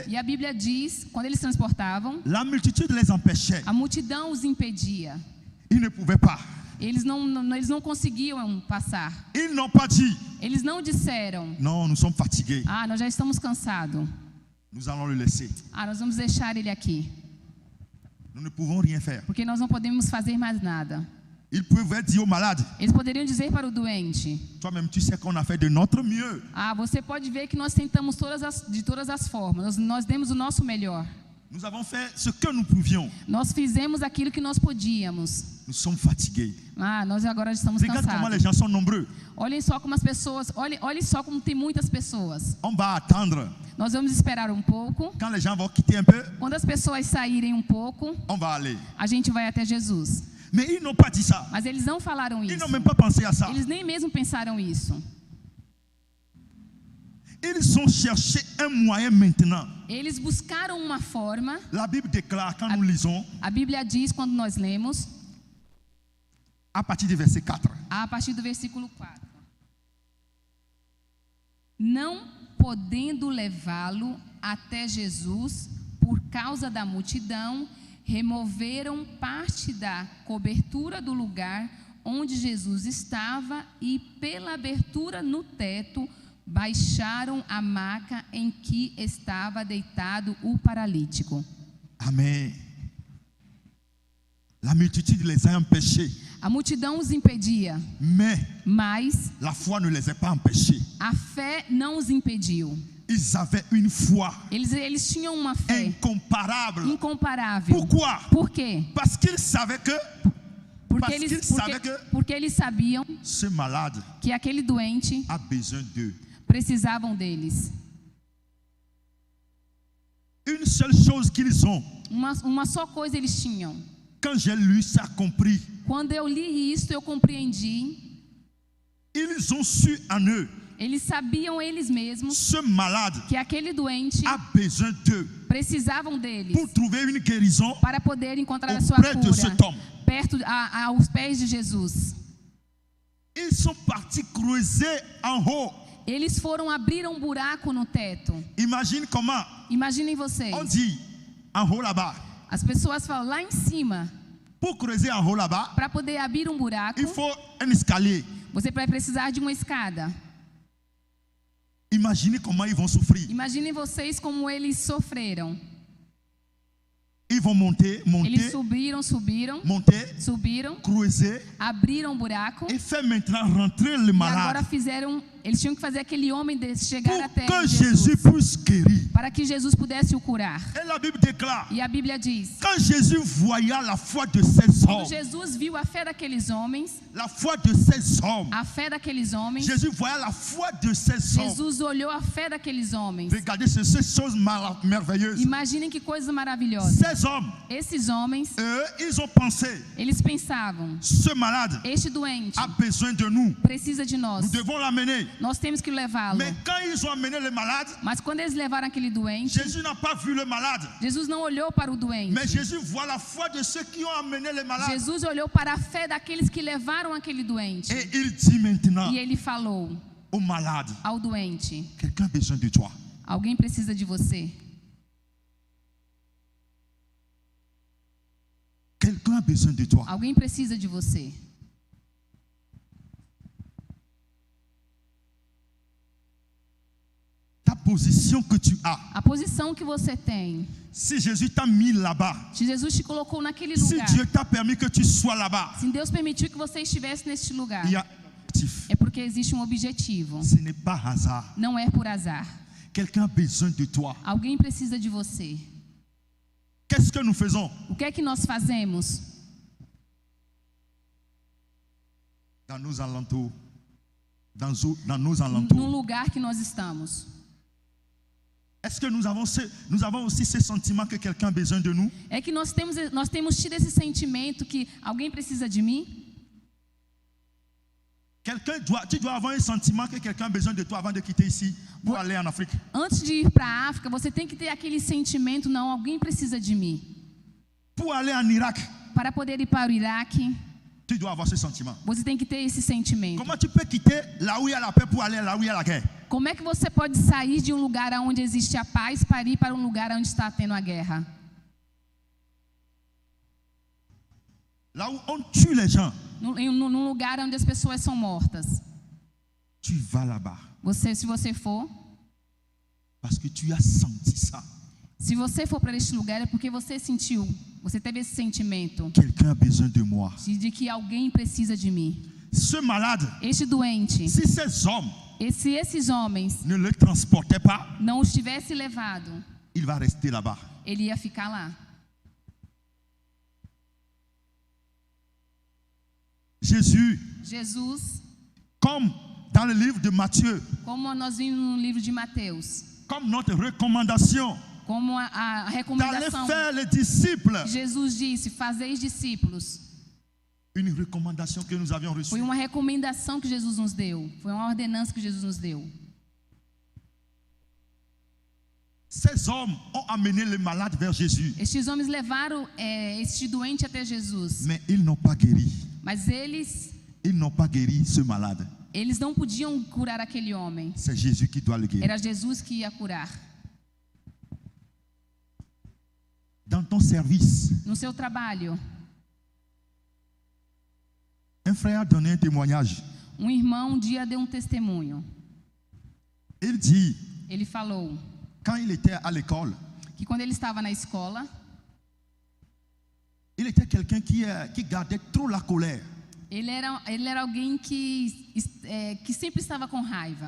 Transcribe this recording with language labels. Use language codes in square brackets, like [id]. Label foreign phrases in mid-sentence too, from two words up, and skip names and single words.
[pt] E a Bíblia diz, quando eles transportavam, [fr] la multitude les empêchait. [pt] a multidão os impedia. [fr] Ils ne pouvaient pas. [pt] Eles não conseguiam passar. [fr] Ils n'ont pas dit, [pt] Eles não disseram: [fr] non, nous sommes fatigués. [pt] ah, nós já estamos cansados. [fr] Nous allons le laisser. [pt] Ah, nós vamos deixar ele aqui, [fr] Nous ne pouvons rien faire. [pt] porque nós não podemos fazer mais nada. [fr] Ils pouvaient dire aux malades, [pt] Eles poderiam dizer para o doente: [fr] toi-même tu sais qu'on a fait de notre mieux. [pt] ah, você pode ver que nós tentamos de todas as formas, nós demos o nosso melhor. [fr] Nous avons fait ce que nous pouvions. [pt] Nós fizemos aquilo que nós podíamos. [fr] Nous sommes fatigués. [pt] Ah, nós agora estamos [fr] Regarde comment les [pt] cansados. [fr] gens sont nombreux. [pt] Olhem só como as pessoas, olhem só como tem muitas pessoas. [fr] On va attendre. [pt] Nós vamos esperar um pouco. [fr] Quand les gens vont quitter un peu, [pt] Quando as pessoas saírem um pouco, [fr] on va aller. [pt] a gente vai até Jesus. [fr] Mais ils n'ont pas dit ça. [pt] Mas eles não falaram [fr] Ils [pt] isso. [fr] n'ont même pas pensé à ça. [pt] Eles nem mesmo pensaram isso. [fr] Ils ont cherché un moyen maintenant. [pt] Eles buscaram uma forma. [fr] La Bible déclare, quand nous lisons, [pt] A Bíblia diz, quando nós lemos, [fr] à partir du verset 4. [pt] a partir do versículo 4. Não podendo levá-lo até Jesus por causa da multidão, removeram parte da cobertura do lugar onde Jesus estava e, pela abertura no teto, baixaram a maca em que estava deitado o paralítico. Amen. [fr] La multitude les a empêchés. [pt] A multidão os impedia, mas [fr] la foi ne les a pas empêchés. [pt] a fé não os impediu. [fr] Ils avaient une foi [pt] Eles tinham uma fé [fr] incomparable. [pt] incomparável. [fr] Pourquoi? [pt] Por quê? [fr] Parce qu'ils savaient que [pt] Porque eles sabiam [fr] ce malade [pt] que aquele doente [fr] a besoin d'eux. [pt] precisavam deles. [fr] Une seule chose qu'ils ont. [pt] Uma só coisa eles tinham. [fr] Quand j'ai lu ça, compris. [pt] Quando eu li isso, eu compreendi. [fr] Ils ont su en eux. [pt] Eles sabiam eles mesmos [fr] Ce malade [pt] que aquele doente [fr] a besoin d'eux [pt] precisavam deles [fr] pour trouver une guérison [pt] para poder encontrar a sua [fr] auprès de [pt] cura [fr] cet homme. [pt] perto aos pés de Jesus. [fr] Ils sont partis creuser en haut. [pt] Eles foram abrir um buraco no teto. [fr] Imagine comment. [pt] Imaginem vocês. [fr] On dit en haut là-bas. [pt] As pessoas falam lá em cima. [fr] Pour creuser en haut là-bas, [pt] para poder abrir um buraco, [fr] il faut un escalier. [pt] Você vai precisar de uma escada. [fr] Imaginez comment ils vont souffrir. [pt] Imaginem vocês como eles sofreram. [fr] Ils vont monter, [pt] Eles subiram, [fr] creuser, [pt] abriram um buraco [fr] et faire maintenant rentrer le [pt] e agora [fr] malade [pt] eles tinham que fazer aquele homem chegar [fr] pour [pt] até [fr] que Jesus, Jésus puisse guérir. [pt] para que Jesus pudesse o curar. [fr] Et la Bible déclare, [pt] E a Bíblia diz, [fr] quand Jésus voyait la foi de ces [pt] quando [fr] hommes, [pt] Jesus viu a fé daqueles homens, [fr] la foi de ces hommes, [pt] a fé daqueles homens, [fr] Jésus voyait la foi de ces hommes. [pt] Jesus olhou a fé daqueles homens. [fr] Regardez ces choses merveilleuses. [pt] Imaginem que coisa maravilhosa. [fr] Ces hommes, [pt] Esses homens, [fr] eux, ils ont pensé, [pt] eles pensavam, [fr] ce malade [pt] este doente [fr] a besoin de nous. [pt] precisa de nós. [fr] Nous devons l'amener. [pt] Nós temos que levá-lo. [fr] Mais quand ils ont amené le malade, [pt] Mas quando eles levaram aquele doente, [fr] Jésus n'a pas vu le malade. [pt] Jesus não olhou para o doente. [fr] Mais Jésus voit la foi de ceux qui ont amené le malade. [pt] Jesus olhou para a fé daqueles que levaram aquele doente. [fr] Et il dit maintenant [pt] E ele falou [fr] au malade, [pt] ao doente: [fr] quelqu'un a besoin de toi. [pt] alguém precisa de você. [fr] Quelqu'un a besoin de toi. [pt] Alguém precisa de você. [fr] Ta position que tu as. [pt] A posição que você tem. [fr] Si Jésus t'a mis là-bas, [pt] Se Jesus te colocou naquele [fr] si [pt] lugar, [fr] Dieu t'a permis que tu sois là-bas, [pt] se Deus permitiu que você estivesse neste lugar, [fr] il y a un objectif. [pt] é porque existe um objetivo. [fr] Ce n'est pas hasard. [pt] Não é por azar. [fr] Quelqu'un a besoin de toi. [pt] Alguém precisa de você. [fr] Qu'est-ce que nous faisons? [pt] O que é que nós fazemos? [fr] Dans nos alentours. Dans nos [pt] No [fr] alentours. [pt] lugar que nós estamos. [fr] Est-ce que nous avons aussi ce sentiment que quelqu'un a besoin de nous? [pt] É que nós temos tido esse sentimento que alguém precisa de mim? [fr] Tu dois avoir un sentiment que quelqu'un a besoin de toi avant de quitter ici pour aller en Afrique. [pt] Antes de ir para a África, você tem que ter aquele sentimento, não, alguém precisa de mim. [fr] Pour aller en Irak, [pt] Para poder ir para o Iraque, [fr] tu dois avoir ce sentiment. [pt] você tem que ter esse sentimento. [fr] Comment tu peux quitter là où il y a la paix pour aller là où il y a la guerre? [pt] Como é que você pode sair de um lugar onde existe a paz para ir para um lugar onde está tendo a guerra? [fr] Là où on tue les gens, [pt] Num lugar onde as pessoas são mortas. [fr] tu vas là-bas. [pt] Se você for, [fr] Parce que tu as senti ça. [pt] se você for para este lugar é porque você sentiu, você teve esse sentimento [fr] Quelqu'un a besoin de moi. [pt] de que alguém precisa de mim. [fr] Ce malade, [pt] Este doente, [fr] si ces hommes [pt] se esses homens [fr] ne le transportaient pas, [pt] não os tivesse levado, [fr] il va rester là-bas. [pt] ele ia ficar lá. Jesus, [fr] comme dans le livre de Matthieu, [pt] como nós vimos no livro de Mateus, [fr] comme notre recommandation, [pt] como a [fr] d'aller [pt] recomendação [fr] faire les disciples, [pt] que Jesus disse, fazeis discípulos. [fr] une recommandation que nous avions reçue. [pt] Foi uma recomendação que Jesus nos deu. Foi uma ordenança que Jesus nos deu. [fr] Ces hommes ont amené le malade vers Jésus, [pt] Estes homens levaram este doente até Jesus. [fr] mais ils n'ont pas guéri. [pt] Mas eles [fr] Ils n'ont pas guéri ce malade. [pt] não podiam curar aquele homem. [fr] C'est Jésus qui doit le guérir. [pt] Era Jesus que ia curar. [fr] Dans ton service, [pt] No seu trabalho, [fr] un frère a donné un témoignage. [pt] um irmão um dia deu um testemunho. [fr] Il dit, [pt] Ele falou [fr] quand il était à l'école, [pt] que quando ele estava na escola, [fr] il était quelqu'un qui gardait trop la colère. [pt] ele era alguém que sempre estava com raiva.